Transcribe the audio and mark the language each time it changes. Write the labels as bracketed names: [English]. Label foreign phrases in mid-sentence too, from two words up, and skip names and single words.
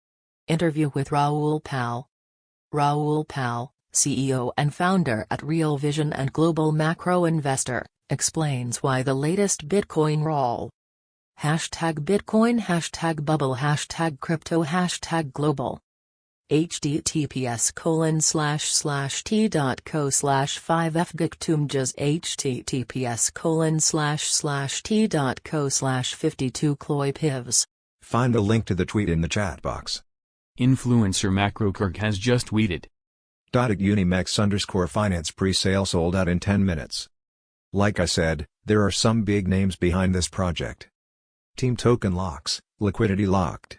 [English] Interview with Raoul Pal. Raoul Pal, CEO and founder at Real Vision and global macro investor, explains why the latest Bitcoin roll. #Bitcoin #bubble #crypto #global. https://t.co/5fgictumjas https://t.co/52cloypivs. Find the link to the tweet in the chat box. Influencer MacroKirk has just tweeted. Unimex_finance pre-sale sold out in 10 minutes. Like I said, there are some big names behind this project. Team token locks, liquidity locked.